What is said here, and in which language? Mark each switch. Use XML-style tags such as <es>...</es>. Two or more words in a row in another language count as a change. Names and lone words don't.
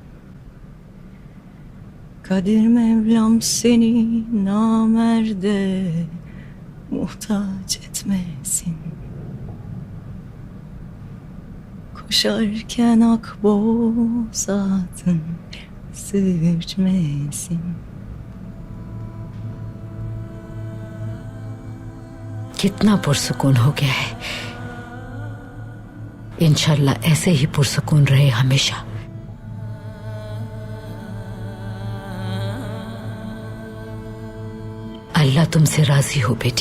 <tr>Kadir Mevlam seni namerde muhtaç etmesin. Koşarken akboz atın sürçmesin.</tr> <hi>कितना पुरसुकून हो गया है। इंशाल्लाह ऐसे ही पुरसुकून रहे हमेशा। अल्लाह तुमसे राजी हो बेटी।</hi>